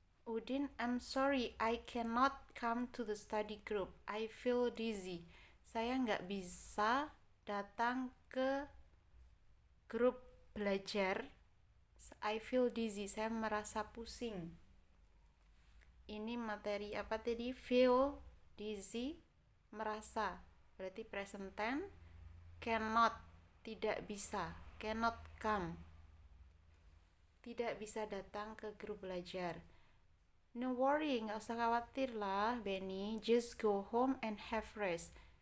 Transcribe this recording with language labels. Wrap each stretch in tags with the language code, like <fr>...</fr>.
<en>Udin, I'm sorry, I cannot come to the study group. I feel dizzy.</en> <id>Saya nggak bisa datang ke grup belajar.</id> <en>I feel dizzy.</en> <id>Saya merasa pusing. Ini materi apa tadi? Feel dizzy, merasa, berarti present tense. Cannot, tidak bisa. Cannot come, tidak bisa datang ke grup belajar.</id> <en>No worry,</en> <id>gak usah khawatir lah Benny.</id> <en>Just go home and have rest.</en>